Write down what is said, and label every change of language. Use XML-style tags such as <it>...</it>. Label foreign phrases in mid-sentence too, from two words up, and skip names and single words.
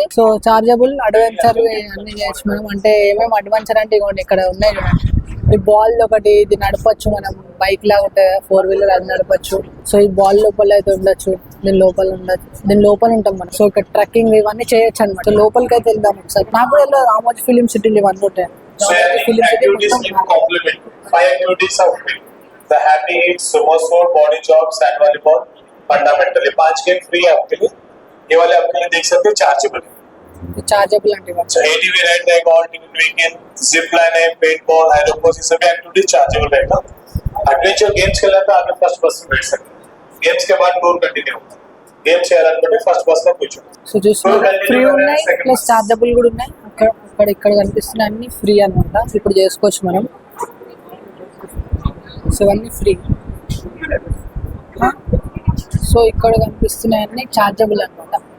<te>సో</te> <en>chargeable adventure</en> <te>అన్ని చేయొచ్చు మనం. అంటే ఏమేమి అడ్వెంచర్ అంటే ఇవ్వండి ఇక్కడ ఉన్నాయి చూడండి. ఈ బాల్ ఒకటి ఇది నడపచ్చు మనం. బైక్ లాగా ఉంటుంది 4-wheeler, అది నడపచ్చు. సో ఈ బాల్ లోపల అయితే ఉండొచ్చు, దీని లోపల ఉంటాం మనం. సో ఇక్కడ ట్రెక్కింగ్ ఇవన్నీ చేయొచ్చు అనమాట. సో లోపలికి అయితే వెళ్దాం ఒకసారి. నాకు కూడా వెళ్ళదు రామోజీ ఫిలిం సిటీలు ఇవన్నీ ఉంటాయి.</te> <en>The happy hits, sumo sword, body chops and volleyball fundamental.</en> <hi>ये 5 गेम फ्री है आपके लिए. ये वाले आपके लिए देख सकते हो चार्जेबल</hi> <te>అంటే</te> <hi>so</hi> <en>ATV ride</en> <hi>रहेगा,</hi> <en>all ticket weekend, zip line</en> <hi>है,</hi> <en>paint ball,</en> <hi>एरोपोस, ये सभी</hi> <en>activities chargeable</en> <hi>रहेगा.</hi> <en>adventure games</en> <hi>खेलना तो आगे</hi> <en>first bus</en> <hi>में बैठ सकते हैं. गेम्स के बाद</hi> <en>tour continue</en> <hi>होगा.</hi> <te>गेम्स చేయాలనుకుంటే</te> <en>first bus</en> <te>లో కూర్చోండి. సో చూస్తున్నా ఫ్రీ ఉన్నాయి</te> <en>plus chargeable</en> <te>కూడా ఉన్నాయి. ఇక్కడ కనిపిస్తున్నాయి అన్ని ఫ్రీ అన్నమాట. ఇప్పుడు చేసుకోవచ్చు మనం. సో అన్నీ ఫ్రీ. సో ఇక్కడ కనిపిస్తున్నాయి అన్ని చార్జబుల్ అనమాట.</te>